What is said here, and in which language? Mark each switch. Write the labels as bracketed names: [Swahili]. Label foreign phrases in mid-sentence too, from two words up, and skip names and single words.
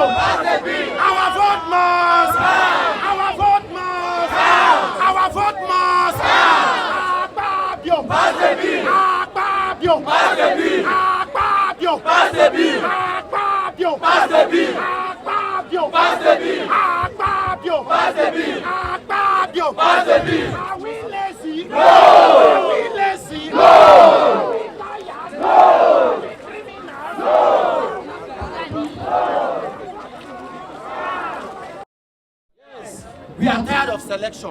[English] Our vote must. Our vote must. Our vote must. Akpabio. Akpabio. Akpabio. Akpabio. Akpabio. Akpabio. Are we lazy? No. Are we lazy? No. Are we tired? No. Are we criminals? No. We are tired of selection.